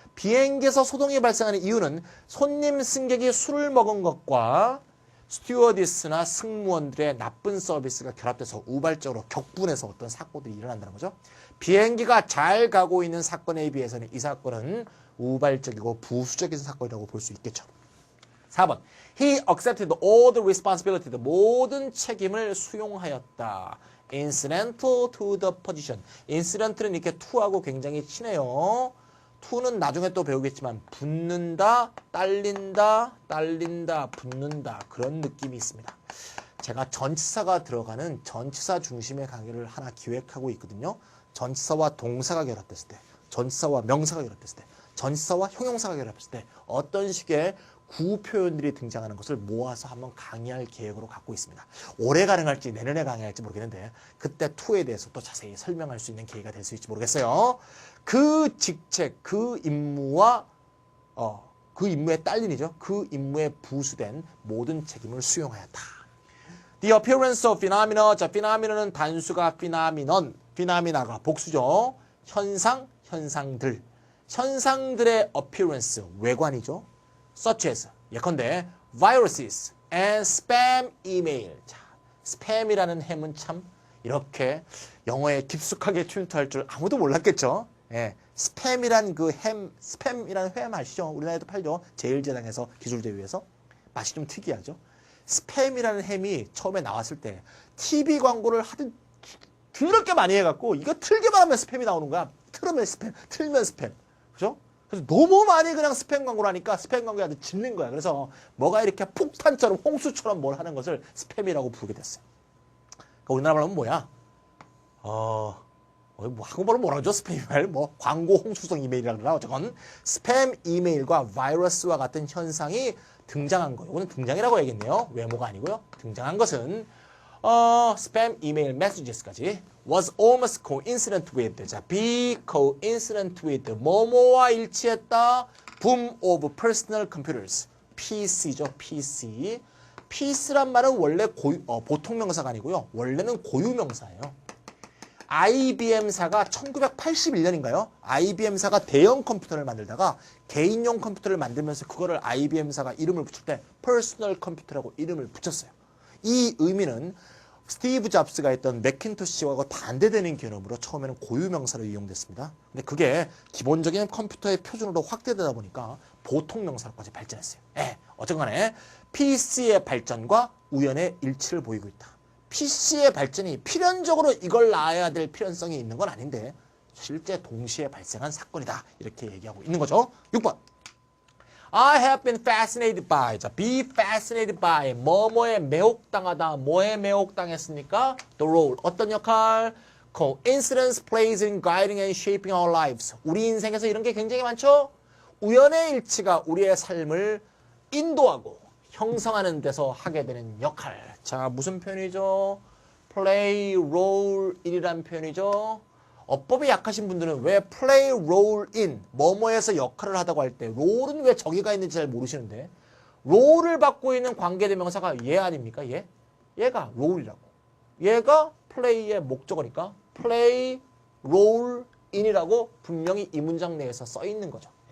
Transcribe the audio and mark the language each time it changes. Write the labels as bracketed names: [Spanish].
[Korean] 비행기에서 소동이 발생하는 이유는 손님 승객이 술을 먹은 것과 스튜어디스나 승무원들의 나쁜 서비스가 결합돼서 우발적으로 격분해서 어떤 사고들이 일어난다는 거죠. 비행기가 잘 가고 있는 사건에 비해서는 이 사건은 우발적이고 부수적인 사건이라고 볼 수 있겠죠. 4번. [English] He accepted all the responsibility. [Korean] 모든 책임을 수용하였다. [English] Incidental to the position. [Korean] Incident는 이렇게 to하고 굉장히 친해요. to는 나중에 또 배우겠지만 붙는다, 딸린다, 붙는다 그런 느낌이 있습니다. 제가 전치사가 들어가는 전치사 중심의 강의를 하나 기획하고 있거든요. 전치사와 동사가 결합됐을 때, 전치사와 명사가 결합됐을 때, 전치사와 형용사가 결합했을 때 어떤 식의 구호 표현들이 등장하는 것을 모아서 한번 강의할 계획으로 갖고 있습니다. 올해 가능할지 내년에 강의할지 모르겠는데 그때 to에 대해서 또 자세히 설명할 수 있는 계기가 될 수 있을지 모르겠어요. 그 직책, 그 임무와 그 임무의 딸린이죠. 그 임무에 부수된 모든 책임을 수용하였다. [English] The appearance of phenomena. 자, phenomena는 [Korean] 단수가 [English] phenomenon, phenomena가 [Korean] 복수죠. 현상, 현상들. 현상들의 appearance, 외관이죠. [English] such as [Korean] 예컨대 [English] viruses and spam email. [Korean] 자, spam이라는 햄은 참 이렇게 영어에 깊숙하게 튠트할 줄 아무도 몰랐겠죠. 예, 스팸이란 그 햄, 스팸이라는 햄 아시죠? 우리나라에도 팔죠. 제일제당에서 기술대회에서 맛이 좀 특이하죠. 스팸이라는 햄이 처음에 나왔을 때 TV 광고를 하든 더럽게 많이 해갖고 이거 틀기만 하면 스팸이 나오는 거야. 틀으면 스팸, 틀면 스팸, 그죠? 그래서 너무 많이 그냥 스팸 광고를 하니까 스팸 광고에 아주 질린 거야. 그래서 뭐가 이렇게 폭탄처럼 홍수처럼 뭘 하는 것을 스팸이라고 부르게 됐어요. 그러니까 우리나라 말하면 뭐야? 뭐 한국말로 뭐라 그러죠? 스팸 이메일, 뭐 광고 홍수성 이메일이라 그러나 어쨌건 스팸 이메일과 바이러스와 같은 현상이 등장한 거예요. 이거는 등장이라고 해야겠네요. 외모가 아니고요. 등장한 것은 스팸 이메일 메시지스까지 [English] was almost coincident with. [Korean] 자, [English] be coincident with. [Korean] 뭐뭐와 일치했다. [English] boom of personal computers. [Korean] PC죠. PC. PC란 말은 원래 보통 명사가 아니고요. 원래는 고유명사예요. IBM사가 1981년인가요? IBM사가 대형 컴퓨터를 만들다가 개인용 컴퓨터를 만들면서 그거를 IBM사가 이름을 붙일 때 퍼스널 컴퓨터라고 이름을 붙였어요. 이 의미는 스티브 잡스가 했던 맥킨토시와 반대되는 개념으로 처음에는 고유명사로 이용됐습니다. 근데 그게 기본적인 컴퓨터의 표준으로 확대되다 보니까 보통 명사로까지 발전했어요. 어쨌건 간에 PC의 발전과 우연의 일치를 보이고 있다. PC의 발전이 필연적으로 이걸 낳아야 될 필연성이 있는 건 아닌데 실제 동시에 발생한 사건이다. 이렇게 얘기하고 있는 거죠. 6번. [English] I have been fascinated by. [Korean] 자, [English] be fascinated by. [Korean] 뭐뭐에 매혹당하다. 뭐에 매혹당했습니까? [English] The role. [Korean] 어떤 역할? [English] Coincidence plays in guiding and shaping our lives. [Korean] 우리 인생에서 이런 게 굉장히 많죠? 우연의 일치가 우리의 삶을 인도하고 형성하는 데서 하게 되는 역할. 자, 무슨 표현이죠? [English] play role in이란 [Korean] 표현이죠. 어법이 약하신 분들은 왜 [English] play role in, [Korean] 뭐뭐에서 역할을 하다고 할 때 롤은 왜 저기가 있는지 잘 모르시는데 롤을 받고 있는 관계대명사가 얘 아닙니까? 얘? 얘가 롤이라고. 얘가 플레이의 목적어니까 [English] play, roll in [Korean] 이라고 분명히 이 문장 내에서 써 있는 거죠.